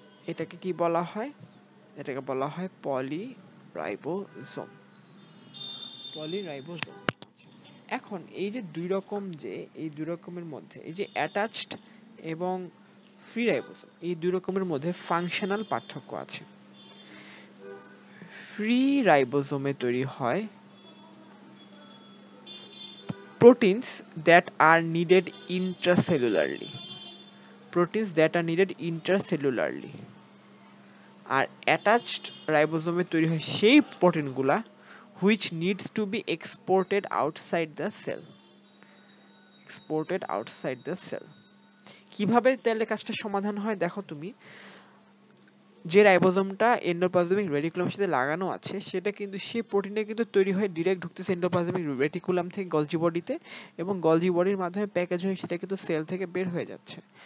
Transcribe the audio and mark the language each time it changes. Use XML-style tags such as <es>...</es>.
<bn>এটাকে কি বলা হয়? এটাকে বলা হয় পলিরাইবোজোম। পলিরাইবোজোম। এখন এই যে এই দুই রকমের মধ্যে এই যে অ্যাটাচড এবং ফ্রি রাইবোজোম, এই দুই রকমের মধ্যে ফাংশনাল পার্থক্য আছে। ফ্রি রাইবোজোমে তৈরি হয়</bn> <en>proteins that are needed intracellularly। proteins that are needed intracellularly।</en> <bn>আর attached রাইবোজোমে তৈরি হয় সেই প্রোটিনগুলা</bn> <en>which needs to be exported outside the cell। exported outside the cell।</en> <bn>কিভাবে তাহলে কাজটা সমাধান হয় দেখো তুমি, যে রাইবোজোমটা এন্ডোপ্লাজমিক রেটিকুলামের সাথে লাগানো আছে সেটা কিন্তু সেই প্রোটিনটা কিন্তু তৈরি হয়ে ডিরেক্ট ঢুকতেছে এন্ডোপ্লাজমিক রেটিকুলাম থেকে গলজি বডিতে, এবং গলজি বডির মাধ্যমে প্যাকেজ হয়ে সেটা কিন্তু সেল থেকে বের হয়ে যাচ্ছে।</bn>